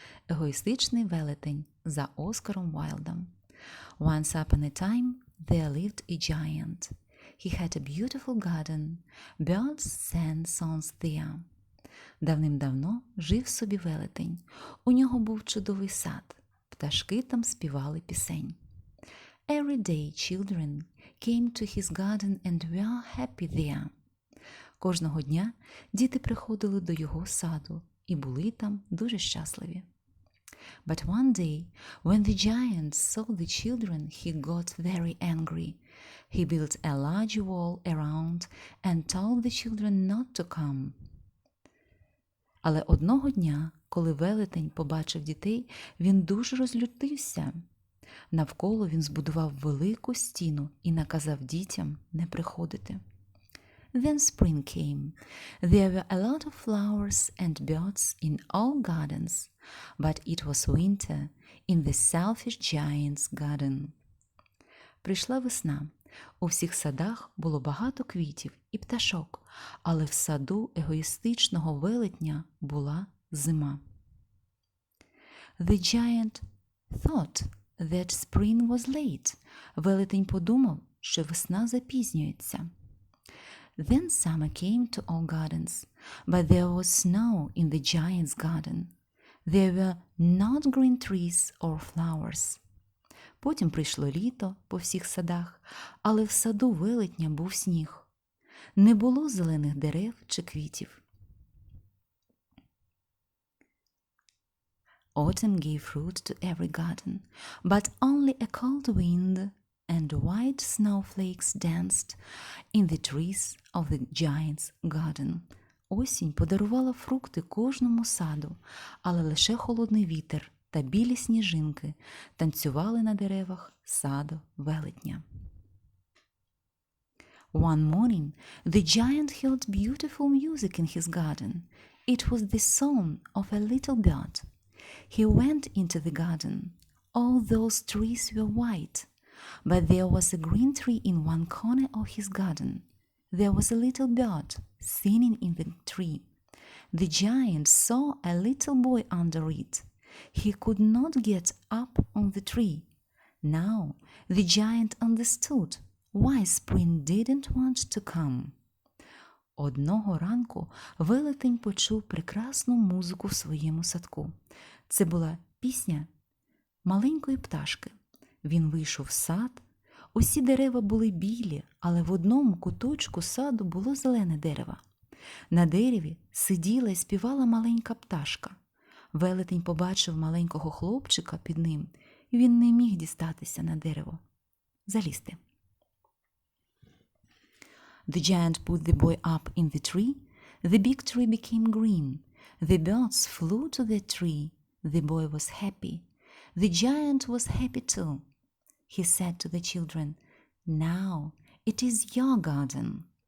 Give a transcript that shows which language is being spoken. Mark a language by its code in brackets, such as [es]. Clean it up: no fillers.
[uk] Егоїстичний велетень за Оскаром Вайлдом. [en] Once upon a time there lived a giant. He had a beautiful garden. Birds sang songs there. [uk] Давним-давно жив собі велетень. У нього був чудовий сад. Пташки там співали пісень. [en] Every day children came to his garden and were happy there. [uk] Кожного дня діти приходили до його саду і були там дуже щасливі. [en] But one day, when the giant saw the children, he got very angry. He built a large wall around and told the children not to come. [uk] Але одного дня, коли велетень побачив дітей, він дуже розлютився. Навколо він збудував велику стіну і наказав дітям не приходити. [en] Then spring came. There were a lot of flowers and birds in all gardens, but it was winter in the selfish giant's garden. [uk] Прийшла весна. У всіх садах було багато квітів і пташок, але в саду егоїстичного велетня була зима. [en] The giant thought that spring was late. [uk] Велетень подумав, що весна запізнюється. [en] Then summer came to all gardens, but there was snow in the giant's garden. There were not green trees or flowers. [uk] Потім прийшло літо по всіх садах, але в саду велетня був сніг. Не було зелених дерев чи квітів. [en] Autumn gave fruit to every garden, but only a cold wind and white snowflakes danced in the trees of the giant's garden. [uk] Осінь подарувала фрукти кожному саду, але лише холодний вітер та білі сніжинки танцювали на деревах саду велетня. [en] One morning the giant heard beautiful music in his garden. It was the song of a little bird. He went into the garden. All those trees were white, but there was a green tree in one corner of his garden. There was a little bird singing in the tree. The giant saw a little boy under it. He could not get up on the tree. Now the giant understood why spring didn't want to come. [uk] Одного ранку велетень почув прекрасну музику в своєму садку. Це була пісня маленької пташки. Він вийшов в сад. Усі дерева були білі, але в одному куточку саду було зелене дерево. На дереві сиділа і співала маленька пташка. Велетень побачив маленького хлопчика під ним, і він не міг дістатися на дерево. Залізти. [en] The giant put the boy up in the tree. The big tree became green. The birds flew to the tree. The boy was happy. The giant was happy too. He said to the children, "Now it is your garden."